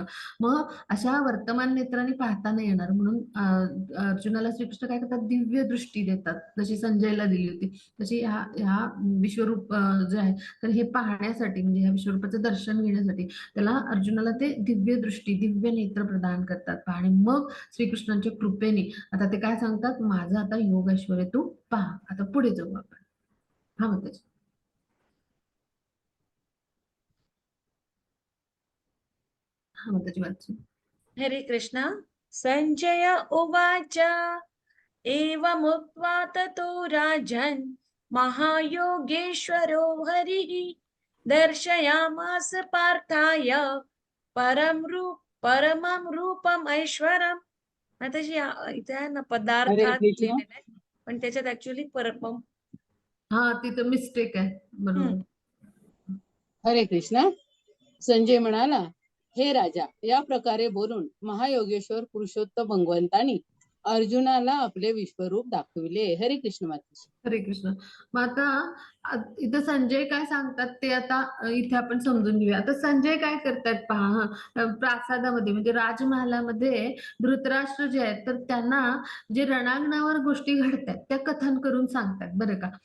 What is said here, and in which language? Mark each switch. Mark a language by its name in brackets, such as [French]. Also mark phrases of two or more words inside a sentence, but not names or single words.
[Marathi] मग अशा वर्तमान नेत्रांनी पाहता नाही येणार म्हणून अर्जुनाला श्रीकृष्ण काय करतात, दिव्य दृष्टी देतात, जशी संजयला दिली होती तशी ह्या ह्या विश्वरूप जे आहे तर हे पाहण्यासाठी म्हणजे ह्या विश्वरूपाचं दर्शन घेण्यासाठी त्याला अर्जुनाला ते दिव्य दृष्टी, दिव्य नेत्र प्रदान करतात. आणि मग श्रीकृष्णांच्या कृपेने आता ते काय सांगतात, माझा आता योग ऐश्वर्य तू पहा. आता पुढे जाऊ आपण. हा मग हा मग त्याची वाच. हरे कृष्ण. [Sanskrit] संजय उवाच एवमुक्त्वा ततो राजन् महायोगेश्वरो हरिः दर्शयामास पार्थाय परमं रूपम ऐश्वरम्. [Marathi] आता इथे आहे ना हरे पदार्थात कृष्ण. लिहिलेलं आहे, पण त्याच्यात ऍक्च्युअली परमम. हा तिथं मिस्टेक आहे, बरोबर. हरे कृष्ण. संजय म्हणाला, हे राजा, या प्रकारे बोलून महायोगेश्वर पुरुषोत्तम भगवंतानी अर्जुनाला आपले विश्वरूप दाखविले. हरे कृष्ण माता. हरे कृष्ण. मग आता इथं संजय काय सांगतात ते आता इथे आपण समजून घेऊया. आता संजय काय करतात पहा, प्रासादामध्ये म्हणजे राजमहालामध्ये धृतराष्ट्र जे आहेत तर त्यांना जे रणांगणावर गोष्टी घडतात त्या कथन करून सांगतात बरं का.